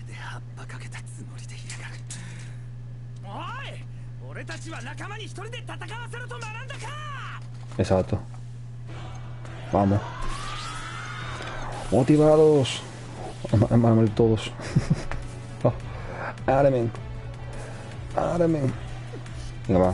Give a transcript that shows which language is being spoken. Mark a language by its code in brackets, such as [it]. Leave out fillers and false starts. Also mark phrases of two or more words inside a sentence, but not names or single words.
[ja] 葉っぱかけたつもりでいやがる。おい、俺たちは仲間に一人で戦わせろと学んだか。 [es] Exacto. Vamos. Motivados. Van a morir todos. Oh. Aremen. Aremen. Venga, va.